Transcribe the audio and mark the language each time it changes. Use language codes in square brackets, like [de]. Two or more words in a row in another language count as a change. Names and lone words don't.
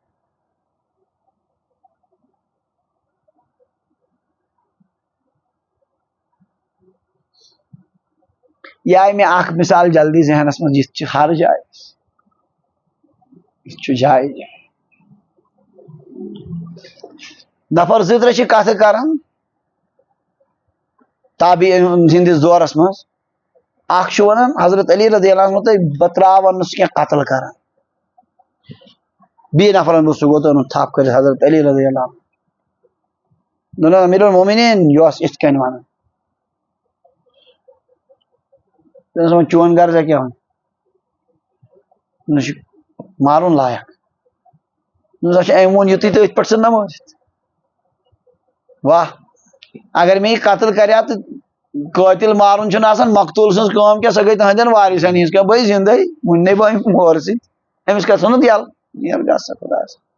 [ks] یہ آئی میں اخ مثال جلدی ذہنس من یہ ہر جائے جائے نفر زٕ ترٛےٚ چھِ کتھٕ کران تابعین ہندس دورس مز اخ چھُ ونان حضرت علی [ar] رضی اللہ عنہ [ks] تہٕ بہٕ ترٛاوَن نہٕ سُہ کینٛہہ قتل کران بیٚیہِ نفرن دوٚپ سُہ گوٚو تٔمۍ تھپ کٔرِتھ حضرت علی [ar] رضی اللہ عنہ [ks] دوٚپُن [ar] امیر المومنین [ks] یہِ اوس یِتھ کٔنۍ ونان تٔمِس ووٚن چون غرضا کیٛاہ وۄنۍ نہ چھُ مارُن لایق دوٚپُس اچھا أمۍ ووٚن یُتُے تہٕ أتھۍ پٮ۪ٹھ ژٕ نمٲرِتھ واہ اگر مےٚ یہِ قتل کریا تہٕ قٲتل مارُن چھُنہٕ آسان مقتوٗل سٕنٛز کٲم کینٛہہ سۄ گٔے تُہنٛدٮ۪ن وارِثن ہِنٛز کٲم بٔے زِندَے وُنہِ بہٕ أمۍ مورٕ سۭتۍ أمِس کھژُن نہٕ یَلہٕ نیر گژھ سا خۄدایس